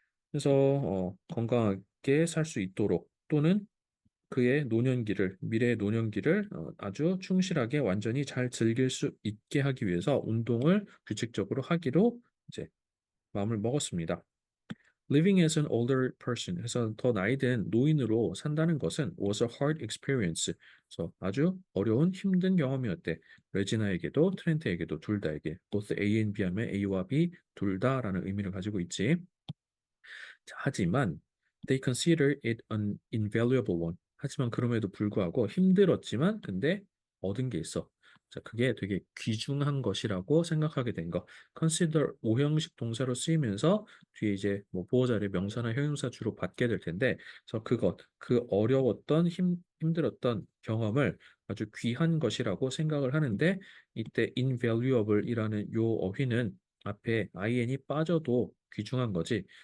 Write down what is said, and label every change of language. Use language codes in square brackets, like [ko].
[ko] 그래서 건강하게 살 수 있도록 또는 그의 노년기를 미래의 노년기를 아주 충실하게 완전히 잘 즐길 수 있게 하기 위해서 운동을 규칙적으로 하기로 이제 마음을 먹었습니다. [en] Living as an older person, [ko] 해서 더 나이 든 노인으로 산다는 것은 [en] was a hard experience. [ko] 그래서 아주 어려운 힘든 경험이었대. 레지나에게도 트렌트에게도 둘 다에게 [en] both A and B [ko] 하면 A와 B 둘 다라는 의미를 가지고 있지. 자, 하지만 [en] they consider it an invaluable one. [ko] 하지만 그럼에도 불구하고 힘들었지만 근데 얻은 게 있어. 자, 그게 되게 귀중한 것이라고 생각하게 된 거. consider 오형식 동사로 쓰이면서 뒤에 이제 뭐 보호자를 명사나 형용사 주로 받게 될 텐데, 그래서 그것, 그 어려웠던 힘들었던 경험을 아주 귀한 것이라고 생각을 하는데 이때 invaluable이라는 요 어휘는 앞에 in이 빠져도 귀중한 거지.